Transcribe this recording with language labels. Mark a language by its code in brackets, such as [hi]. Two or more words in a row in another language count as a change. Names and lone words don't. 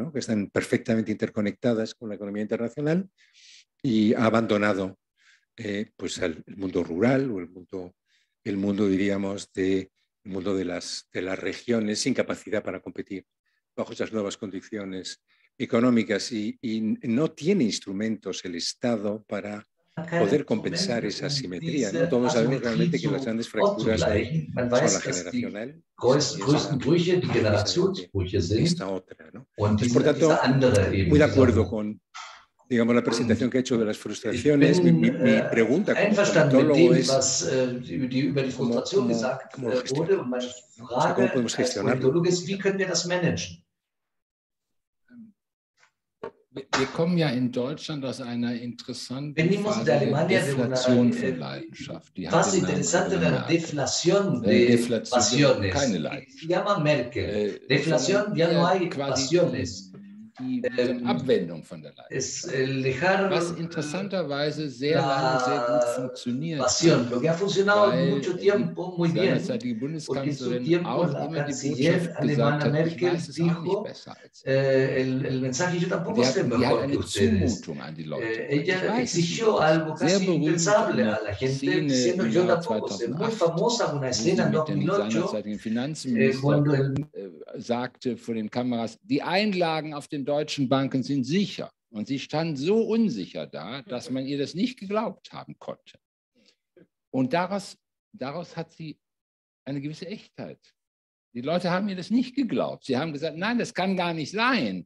[es] Que están perfectamente interconectadas con la economía internacional, y ha abandonado pues el mundo rural o el mundo diríamos, el mundo de las regiones sin capacidad para competir bajo esas nuevas condiciones económicas, y no tiene instrumentos el Estado para poder compensar esa asimetría, ¿no? Todos sabemos realmente que las grandes fracturas hoy son la generacional, y [de] größten Brüche die [es] precisamente [de] Generationsbrüche sind. [es] esta otra, ¿no? [de] Und [es] Entonces, por tanto, muy de acuerdo con, digamos, la presentación que ha hecho de las frustraciones. Mi pregunta como politólogo es [de] über die Frustration gesagt wurde, und meine Frage als Politologe ist, wie können wir das managen? Wir kommen ja in Deutschland aus einer interessanten Phase der Deflation von Leidenschaft. Die [it] fase interessante della deflazione delle passioni. [de] Keine Leidenschaft. [it] Si chiama Merkel. [es] Deflación, ya no hay pasiones. [de] Die Abwendung von der Leidenschaft. Was interessanterweise sehr lange sehr gut funktioniert [es] pasión, lo que ha funcionado mucho tiempo muy bien. [de] Die Bundeskanzlerin auch immer die Botschaft gesagt hat, ich weiß es auch nicht besser als [es] el mensaje yo tampoco sé mejor que ustedes. Ella exigió algo casi impensable a la gente, diciendo yo tampoco sé. Muy famosa una escena en 2008, cuando el [de] sagte vor den Kameras, die Einlagen auf den deutschen Banken sind sicher. Und sie stand so unsicher da, dass man ihr das nicht geglaubt haben konnte. Und daraus hat sie eine gewisse Echtheit. Die Leute haben ihr das nicht geglaubt. Sie haben gesagt, nein, das kann gar nicht sein.